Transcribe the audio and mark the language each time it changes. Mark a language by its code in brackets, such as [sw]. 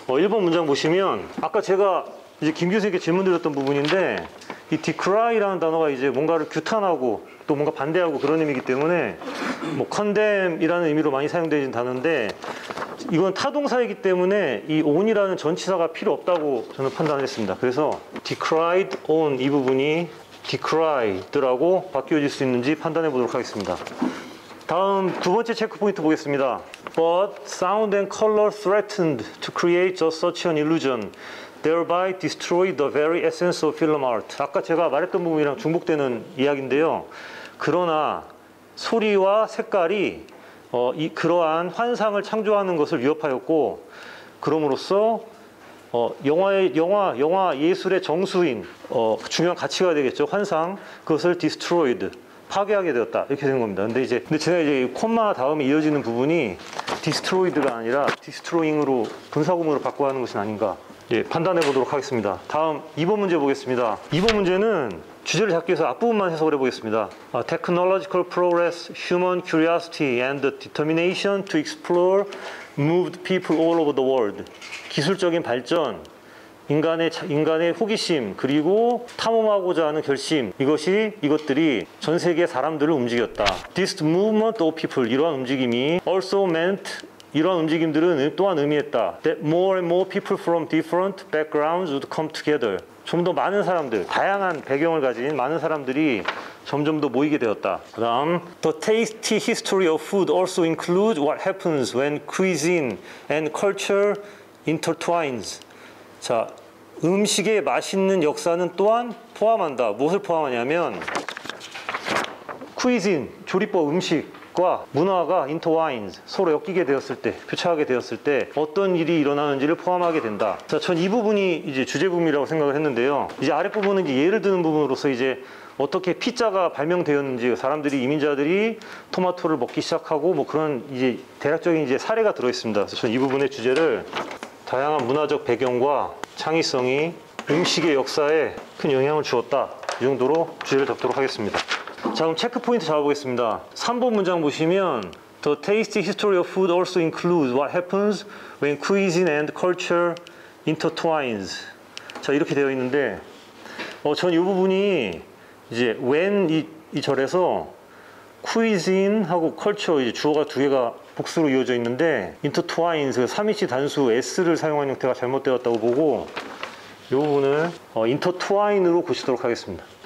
[ko] 1번 문장 보시면 아까 제가 이제 김 교수님께 질문 드렸던 부분인데 이 decry라는 단어가 이제 뭔가를 규탄하고 또 뭔가 반대하고 그런 의미이기 때문에 뭐 condemn이라는 의미로 많이 사용되는 단어인데 이건 타동사이기 때문에 이 on이라는 전치사가 필요 없다고 저는 판단을 했습니다. 그래서 decried on 이 부분이 decryed라고 바뀌어질 수 있는지 판단해 보도록 하겠습니다. 다음 두 번째 체크 포인트 보겠습니다. [en] But sound and color threatened to create just such an illusion, thereby destroy the very essence of film art. [ko] 아까 제가 말했던 부분이랑 중복되는 이야기인데요. 그러나 소리와 색깔이 그러한 환상을 창조하는 것을 위협하였고, 그럼으로써 영화 예술의 정수인 중요한 가치가 되겠죠. 환상, 그것을 destroyed, 파괴하게 되었다. 이렇게 된 겁니다. 근데 제가 이제 콤마 다음에 이어지는 부분이 destroyed가 아니라 destroying으로 분사구문으로 바꿔야 하는 것은 아닌가. 예, 판단해 보도록 하겠습니다. 다음 2번 문제 보겠습니다. 2번 문제는 주제를 잡기 위해서 앞부분만 해석을 해보겠습니다. [en] Technological progress, human curiosity and the determination to explore moved people all over the world. [ko] 기술적인 발전, 인간의 호기심, 그리고 탐험하고자 하는 결심, 이것들이 전 세계 사람들을 움직였다. [en] This movement of people, [ko] 이러한 움직임이 [en] also meant, [ko] 이러한 움직임들은 또한 의미했다. [en] That more and more people from different backgrounds would come together. [ko] 좀 더 많은 사람들, 다양한 배경을 가진 많은 사람들이 점점 더 모이게 되었다. 그 다음 [en] The tasty history of food also includes what happens when cuisine and culture intertwines. [ko] 자, 음식의 맛있는 역사는 또한 포함한다. 무엇을 포함하냐면 cuisine, 조리법, 음식, 과 문화가 intertwines, 서로 엮이게 되었을 때, 교차하게 되었을 때 어떤 일이 일어나는지를 포함하게 된다. 자, 전 이 부분이 이제 주제부분이라고 생각을 했는데요. 이제 아랫부분은 이제 예를 드는 부분으로서 이제 어떻게 피자가 발명되었는지, 사람들이, 이민자들이 토마토를 먹기 시작하고 뭐 그런 이제 대략적인 이제 사례가 들어있습니다. 그래서 저는 이 부분의 주제를 다양한 문화적 배경과 창의성이 음식의 역사에 큰 영향을 주었다. 이 정도로 주제를 잡도록 하겠습니다. 자, 그럼 체크 포인트 잡아보겠습니다. 3번 문장 보시면 [en] The tasty history of food also includes what happens when cuisine and culture intertwines. [ko] 자, 이렇게 되어 있는데 전 이 부분이 이제 when 이 절에서 cuisine하고 culture 이제 주어가 두 개가 복수로 이어져 있는데 intertwines 그 3인칭 단수 s를 사용한 형태가 잘못되었다고 보고 이 부분을 intertwine으로 고치도록 하겠습니다.